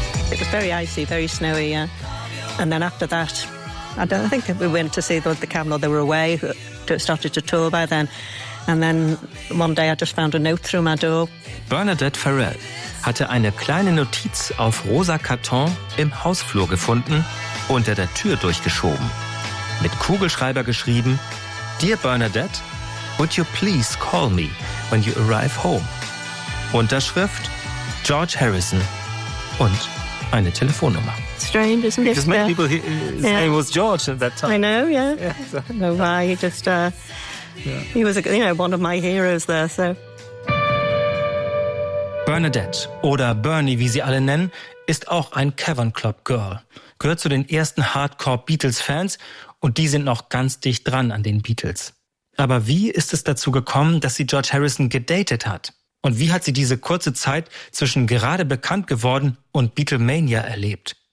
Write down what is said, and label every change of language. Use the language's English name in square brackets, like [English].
[English] It was very icy, very snowy, yeah. And then after that, I think we went to see the camel. They were away, started to tour by then. And then one day I just found a note through my door. [German] Bernadette Farrell hatte eine kleine Notiz auf rosa Karton im Hausflur gefunden, unter der Tür durchgeschoben. Mit Kugelschreiber geschrieben, [English] Dear Bernadette, would you please call me when you arrive home? [German] Unterschrift, George Harrison und eine Telefonnummer. [English] Strange, isn't it? Because many people, his name was George at that time. I know, yeah. I don't know why, he was, one of my heroes there, so. [German] Bernadette, oder Bernie, wie sie alle nennen, ist auch ein Cavern Club Girl. Gehört zu den ersten Hardcore-Beatles-Fans und die sind noch ganz dicht dran an den Beatles. Aber wie ist es dazu gekommen, dass sie George Harrison gedatet hat? Und wie hat sie diese kurze Zeit zwischen gerade bekannt geworden und Beatlemania erlebt?